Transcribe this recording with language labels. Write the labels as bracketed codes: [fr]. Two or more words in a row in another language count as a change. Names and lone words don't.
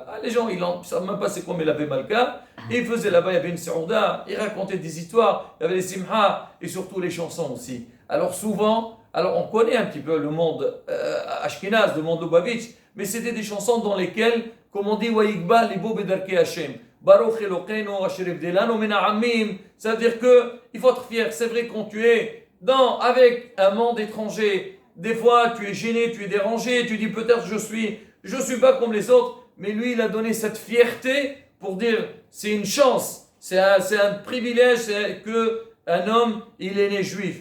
[fr] Les gens, ils ne savent même pas c'est quoi [he] מלווה מלכה. [fr] Et il faisait là-bas, il y avait une Seouda, il racontait des histoires, il y avait les Simha et surtout les chansons aussi. Alors souvent, on connaît un petit peu le monde Ashkenaz, le monde Lubavitch, mais c'était des chansons dans lesquelles, comme on dit, [he] ויגבה לבו בדרכי השם. ברוך אלוקינו אשר הבדילנו מן העמים. [fr] C'est-à-dire qu'il faut être fier. C'est vrai quand tu es avec un monde étranger, des fois tu es gêné, tu es dérangé, tu dis peut-être je suis pas comme les autres, mais lui il a donné cette fierté pour dire c'est une chance, c'est un privilège qu'un homme il est né juif.